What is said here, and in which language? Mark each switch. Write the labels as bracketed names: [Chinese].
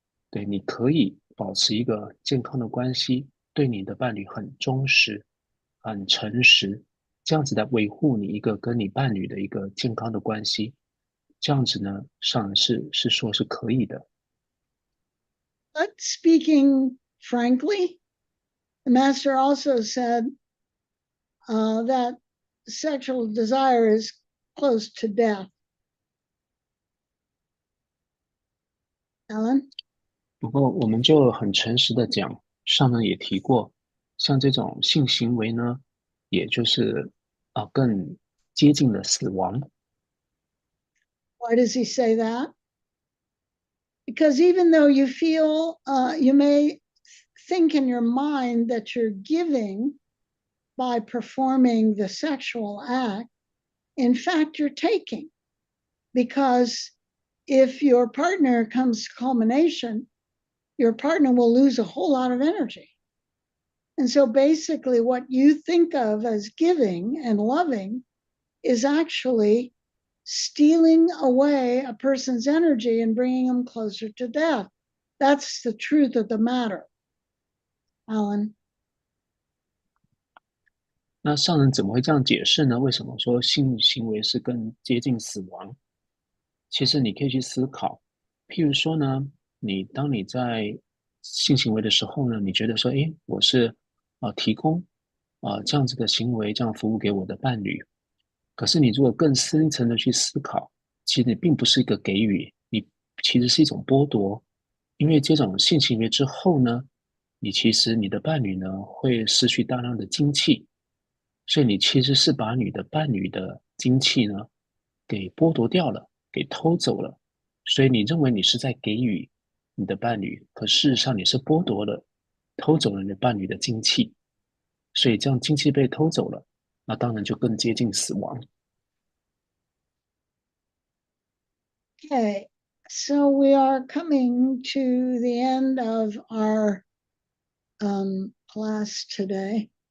[Chinese] 对，你可以保持一个健康的关系，对你的伴侣很忠实、很诚实，这样子来维护你一个跟你伴侣的一个健康的关系，这样子呢，上人是说是可以的。 [English] But speaking frankly, the master also said that sexual desire is close to death. Alan? [Chinese] 不过我们就很诚实的讲，上人也提过，像这种性行为呢，也就是更接近了死亡。 [English] Why does he say that? Because even though you feel, you may think in your mind that you're giving by performing the sexual act, in fact, you're taking. Because if your partner comes to culmination, your partner will lose a whole lot of energy. And so basically, what you think of as giving and loving is actually stealing away a person's energy and bringing them closer to death. That's the truth of the matter. Alan? [Chinese] 那上人怎么会这样解释呢？为什么说性行为是更接近死亡？其实你可以去思考，譬如说呢，当你在性行为的时候呢，你觉得说，诶，我是提供这样子的行为，这样服务给我的伴侣。可是你如果更深层的去思考，其实你并不是一个给予，你其实是一种剥夺。因为这种性行为之后呢，其实你的伴侣呢会失去大量的精气，所以你其实是把你的伴侣的精气呢给剥夺掉了，给偷走了。所以你认为你是在给予你的伴侣，可事实上你是剥夺了、偷走了你的伴侣的精气。所以这样精气被偷走了，那当然就更接近死亡。 [English] Okay, so we are coming to the end of our class today.